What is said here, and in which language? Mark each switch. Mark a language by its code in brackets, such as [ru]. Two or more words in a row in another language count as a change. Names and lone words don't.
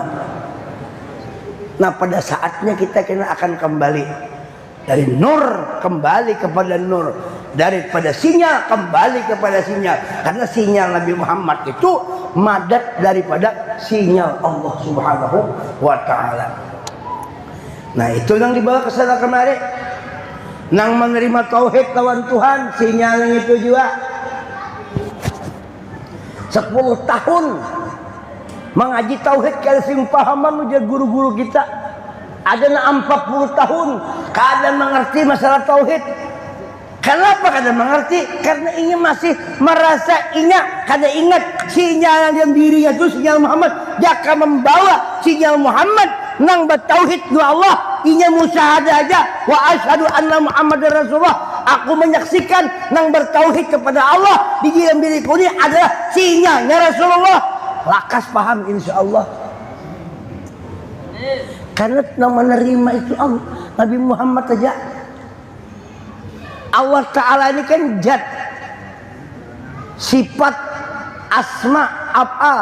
[id] Nah, pada saatnya kita akan kembali dari nur kembali kepada nur, daripada sinyal kembali kepada sinyal. Karena sinyal Nabi Muhammad itu madat daripada sinyal Allah Subhanahu wa taala. Nah, itu yang dibawa ke sana kemari. [bjn] Nang menerima tauhid lawan Tuhan, sinyalnya itu juga 10 tahun mengaji tauhid kalau sing pahaman ujar guru-guru kita. Ada 40 tahun kada mengerti masalah tauhid. Kenapa kada mengerti? Karena ini masih merasa kada ingat sinyal yang dirinya itu sinyal Muhammad. Jaka membawa sinyal Muhammad nang bertauhid dua Allah. Inya musyahadah aja [ar] وأشهد أن محمدا رسول الله. [id] Aku menyaksikan nang bertauhid kepada Allah di dalam diriku ini adalah sinyalnya Rasulullah. [bjn] Lakas paham insyaallah. Karena nang menerima itu Allah, Nabi Muhammad saja. [id] Allah Ta'ala ini kan zat, sifat, asma, af'al.